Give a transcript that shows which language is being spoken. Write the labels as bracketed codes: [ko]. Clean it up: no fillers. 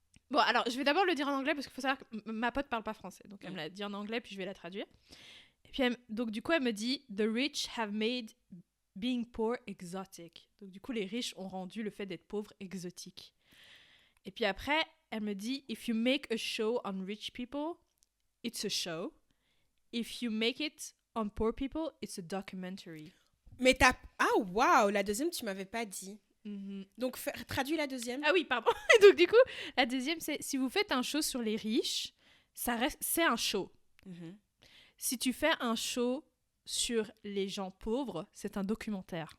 [fr] Bon, alors, je vais d'abord le dire en anglais parce qu'il faut savoir que ma pote parle pas français. Donc, elle me l'a dit en anglais, puis je vais la traduire. Et puis, donc, du coup, elle me dit « [en] The rich have made being poor exotic ». [fr] Donc, du coup, les riches ont rendu le fait d'être pauvre exotique. Et puis après, elle me dit « [en] If you make a show [fr] on rich people, it's a show. [en] If you make it on poor people, it's a documentary. » [fr] Mais t'as... Ah, waouh, la deuxième, tu m'avais pas dit. Mm-hmm. Donc, traduis la deuxième. Ah oui, pardon. Donc, du coup, la deuxième, c'est si vous faites un show sur les riches, c'est un show. Mm-hmm. Si tu fais un show sur les gens pauvres, c'est un documentaire.